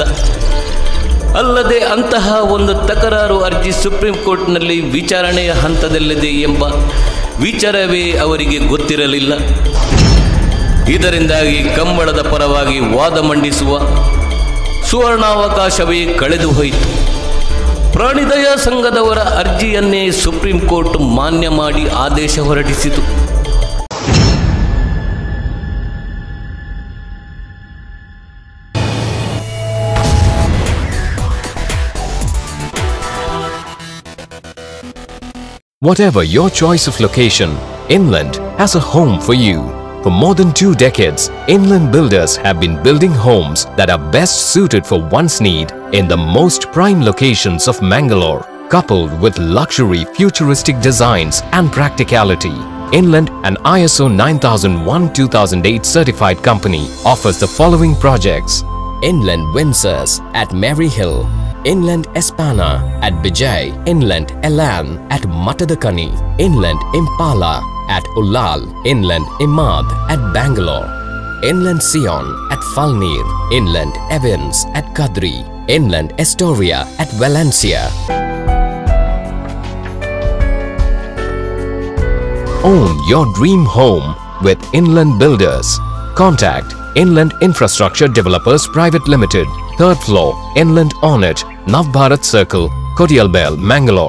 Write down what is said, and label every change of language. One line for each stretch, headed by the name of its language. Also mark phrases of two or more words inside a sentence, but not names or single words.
Kannada: ಅಲ್ಲದೆ ಅಂತಹ ಒಂದು ತಕರಾರು ಅರ್ಜಿ ಸುಪ್ರೀಂ ಕೋರ್ಟ್ನಲ್ಲಿ ವಿಚಾರಣೆಯ ಹಂತದಲ್ಲಿದೆ ಎಂಬ ವಿಚಾರವೇ ಅವರಿಗೆ ಗೊತ್ತಿರಲಿಲ್ಲ. ಇದರಿಂದಾಗಿ ಕಂಬಳದ ಪರವಾಗಿ ವಾದ ಮಂಡಿಸುವ ಸುವರ್ಣಾವಕಾಶವೇ ಕಳೆದು ಹೋಯಿತು. ಪ್ರಾಣಿದಯಾ ಸಂಘದವರ ಅರ್ಜಿಯನ್ನೇ ಸುಪ್ರೀಂ ಕೋರ್ಟ್ ಮಾನ್ಯ ಮಾಡಿ ಆದೇಶ ಹೊರಡಿಸಿತು.
English: Whatever your choice of location, Inland has a home for you. For more than 2 decades, Inland Builders have been building homes that are best suited for one's need in the most prime locations of Mangalore. Coupled with luxury futuristic designs and practicality, Inland, an ISO 9001-2008 certified company, offers the following projects: Inland Windsors at Maryhill, Inland Espana at Bijay, Inland Elan at Matadakani, Inland Impala at Ullal, Inland Imad at Bangalore, Inland Sion at Falnir, Inland Evans at Kadri, Inland Astoria at Valencia. Own your dream home with Inland Builders. Contact Inland Infrastructure Developers Private Limited, 3rd floor, Inland Ornate, Navbharat Circle, Kodialbel, Mangalore.